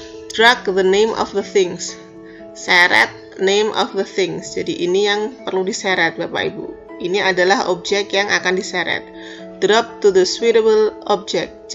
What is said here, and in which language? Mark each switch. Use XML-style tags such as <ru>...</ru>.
<en>Drag the name of the things. Seret name of the things.</en> <id>Jadi ini yang perlu diseret Bapak Ibu. Ini adalah objek yang akan diseret.</id> <en>Drop to the suitable object.</en>